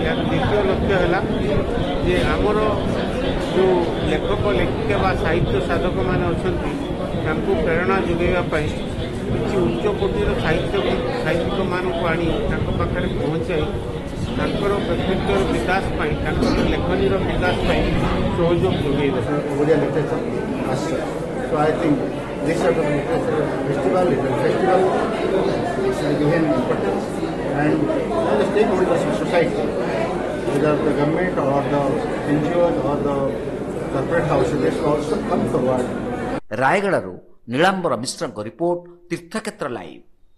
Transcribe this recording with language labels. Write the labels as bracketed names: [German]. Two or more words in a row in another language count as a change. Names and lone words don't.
[Odia] ଏହାର ଦ୍ୱିତୀୟ ଲକ୍ଷ୍ୟ ହେଲା ଯେ ଆମର ଯେଉଁ ଲେଖକ ଲେଖିକା ବା ସାହିତ୍ୟ ସାଧକମାନେ ଅଛନ୍ତି ତାଙ୍କୁ ପ୍ରେରଣା ଯୋଗାଇବା ପାଇଁ କିଛି ଉଚ୍ଚ କୋଟିର ସାହିତ୍ୟିକମାନଙ୍କୁ ଆଣି ତାଙ୍କ ପାଖରେ ପହଞ୍ଚାଇ ତାଙ୍କର ବ୍ୟକ୍ତିତ୍ୱର ବିକାଶ ପାଇଁ ତାଙ୍କର ଲେଖନୀର ବିକାଶ ପାଇଁ ସହଯୋଗ ଯୋଗାଇ ଦେବେ। ଓଡ଼ିଆ [English] literature master. So I think this sort of literature festival is given importance and all the stakeholders of society, whether the government or the NGOs or the corporate houses, they should also come forward. [Odia] ରାୟଗଡ଼ାରୁ ନୀଳାମ୍ବର ମିଶ୍ରଙ୍କ ରିପୋର୍ଟ, ତୀର୍ଥକ୍ଷେତ୍ର ଲାଇଭ୍।